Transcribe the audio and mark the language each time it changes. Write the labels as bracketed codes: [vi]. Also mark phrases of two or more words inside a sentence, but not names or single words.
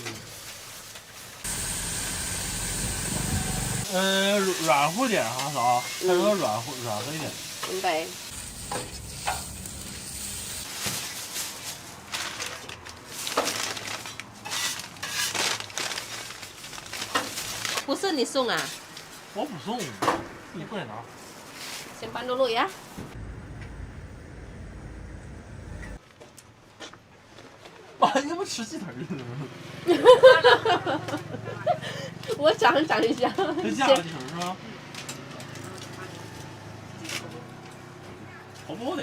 [zh] 软乎点哈，嫂，它有点软和一点。明白。不是你送啊？我不送，你过来拿。 [id] Simpan dulu ya. [zh] 你们吃鸡腿儿我尝一下。这价格鸡腿是吧？好不好歹？